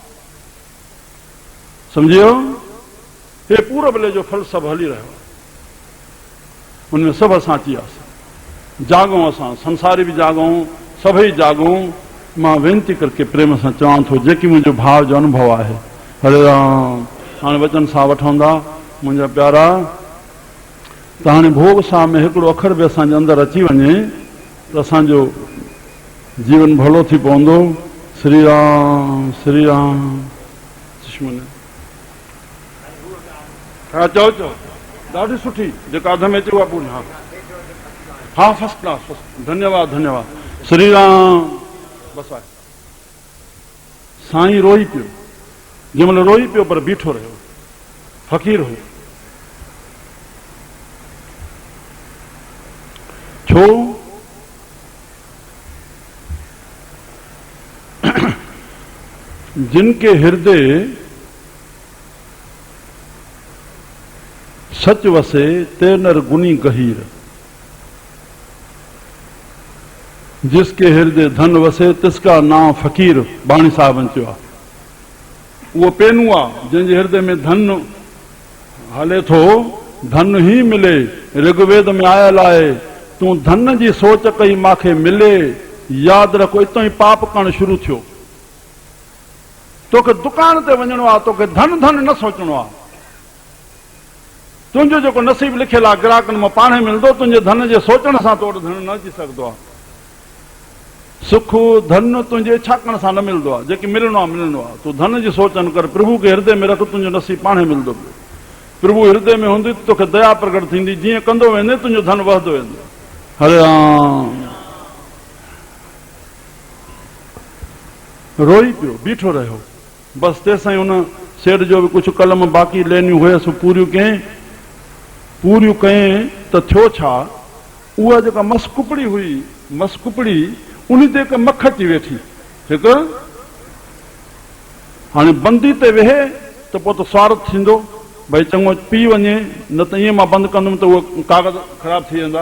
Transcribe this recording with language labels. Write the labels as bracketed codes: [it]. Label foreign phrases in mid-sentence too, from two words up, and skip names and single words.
[sd] सम्झियो? हे पूरबले जो फल सभु हली रहियो आहे, उनमें सभु असां अची वियासीं। जागूं असां, संसारी बि जागूं, सभई जागूं। मां वेनती करके प्रेम सां चवां थो, जेकी मुंहिंजो भाव जो अनुभव आहे। हरे राम। हाणे वचन सां वठंदा मुंहिंजा प्यारा, त हाणे भोग सां में हिकिड़ो अखर बि असांजे अंदरि अची वञे त असांजो जीवन भलो थी पवंदो। श्री राम श्री राम। दुश्मन हा चओ चओ, ॾाढी सुठी जेका अध में अचे उहा पूरी। हा हा [en] first class. [sd] धन्यवाद धन्यवाद। श्री राम। बसि आहे। साईं रोई पियो, जंहिं महिल रोई पियो पर बीठो रहियो, फ़क़ीर हो। छो? [hi] जिनके हृदय सच वसे ते नर गुनी गहीर, जिसके हृदय धन वसे तिसका नाम फ़कीर। [sd] बाणी साहबनि चयो आहे। उहो पेनू आहे जंहिंजे हृदय में धन हले थो, धन ही मिले। ऋग्वेद में आयल आहे, तूं धन जी सोच कई मांखे मिले, यादि रखो इतो ई पाप करणु शुरू थियो। तोखे दुकान ते वञणो आहे, तोखे धन धन न सोचणो आहे। तुंहिंजो जेको नसीब लिखियल आहे ग्राहकनि मां पाण ई मिलंदो। तुंहिंजे धन जे सोचण सां तो वटि धन न अची सघंदो आहे। सुख धन तुंहिंजे इच्छा करण सां न मिलंदो आहे। जेके मिलणो आहे मिलणो आहे। तूं धन जी सोचन कर, प्रभु खे हृदय में रख, तुंहिंजो नसीब पाण ई मिलंदो। प्रभु हृदय में हूंदी त तोखे दया प्रकट थींदी। जीअं कंदो वेंदे तुंहिंजो धन वधंदो वेंदो। हरे राम। रोई पियो, बीठो रहियो। बसि तेसिताईं उन सेठ जो बि कुझु कलम बाक़ी लेनियूं हुयसि, पूरियूं कयईं। पूरियूं कयईं त थियो छा, उहा जेका मसकुपड़ी हुई, मसकुपड़ी उन ते हिकु मख अची वेठी। हिकु हाणे बंदी ते वेहे त पोइ त स्वार्थ थींदो, भई चङो पी वञे, न त ईअं मां बंदि कंदुमि त उहे कागज़ ख़राब थी वेंदा।